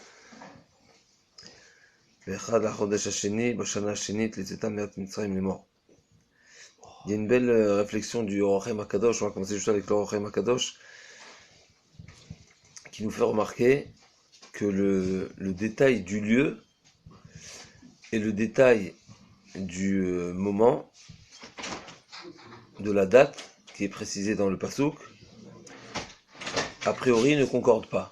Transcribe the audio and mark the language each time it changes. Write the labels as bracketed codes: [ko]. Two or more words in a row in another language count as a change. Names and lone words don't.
[he] ובאחד החדש השני בשנה השנית לצאתם מארץ מצרים לאמר. [fr] Il y a une belle réflexion du Or HaChaim HaKadosh. On va commencer juste avec le Or HaChaim HaKadosh qui nous fait remarquer que le détail du lieu et le détail du moment, de la date qui est précisée dans le Passouk, a priori ne concordent pas.